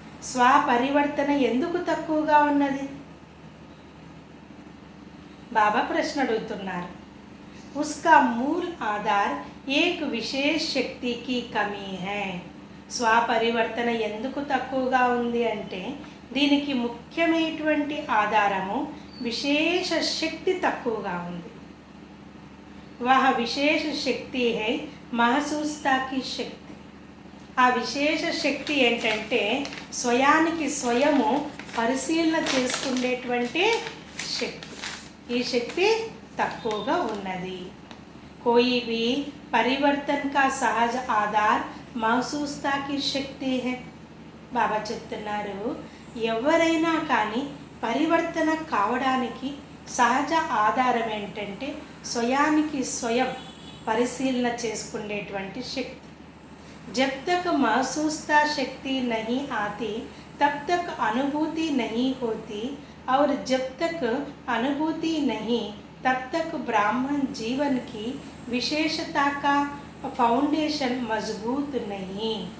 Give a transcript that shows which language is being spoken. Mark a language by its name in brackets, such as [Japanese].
[Telugu] స్వపరివర్తన ఎందుకు తక్కువగా ఉన్నది? బాబా ప్రశ్న అడుగుతున్నారు. [Hindi] उसका मूल आधार एक विशेष शक्ति की कमी है. [Telugu] స్వపరివర్తన ఎందుకు తక్కువగా ఉంది అంటే దీనికి ముఖ్యమైనటువంటి ఆధారము విశేష శక్తి తక్కువగా ఉంది. [Hindi] वह विशेष शक्ति है महसूसता की शक्ति. [Telugu] ఆ విశేష శక్తి ఏంటంటే స్వయానికి స్వయము పరిశీలన చేసుకునేటువంటి శక్తి. ఈ శక్తి తక్కువగా ఉన్నది. [Hindi] कोई भी परिवर्तन का सहज आधार महसूसता की शक्ति है. [Telugu] బాబా చెప్తున్నారు, ఎవరైనా కానీ పరివర్తన కావడానికి సహజ ఆధారం ఏంటంటే స్వయానికి స్వయం పరిశీలన చేసుకునేటువంటి శక్తి. [Hindi] जब तक महसूसता शक्ति नहीं आती तब तक अनुभूति नहीं होती, और जब तक अनुभूति नहीं तब तक ब्राह्मण जीवन की विशेषता का ఫౌండేషన్ మజబూత్ నహీ.